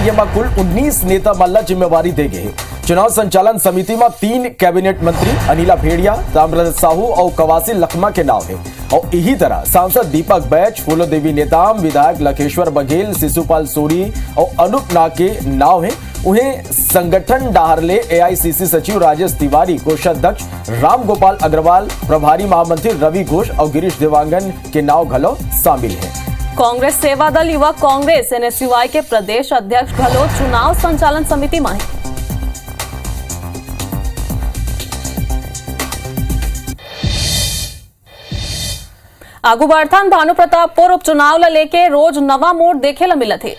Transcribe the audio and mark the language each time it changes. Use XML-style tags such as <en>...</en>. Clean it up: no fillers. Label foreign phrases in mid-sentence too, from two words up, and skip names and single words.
<hne>ये कुल 19 नेता मल्ला जिम्मेवारी देंगे। चुनाव संचालन समिति में 3 कैबिनेट मंत्री अनिला भेड़िया, ताम्रध्वज साहू और कवासी लखमा के नाम है और यही तरह सांसद दीपक बैच, फूलो देवी नेताम, विधायक लखेश्वर बघेल, शिशुपाल सोरी और अनूप नाग के नाम है। उन्हें संगठन डाहरले एआईसीसी सचिव राजेश तिवारी, कोषाध्यक्ष राम गोपाल अग्रवाल, प्रभारी महामंत्री रवि घोष और गिरीश देवांगन के नाव घलो शामिल है। कांग्रेस सेवा दल युवा कांग्रेस एनएसयूआई के प्रदेश अध्यक्ष घलो चुनाव संचालन समिति में है। आगू बढ़थन भानु प्रतापपुर उपचुनाव ला लेके रोज नवा मोड़ देखे ला मिलत है।</hne>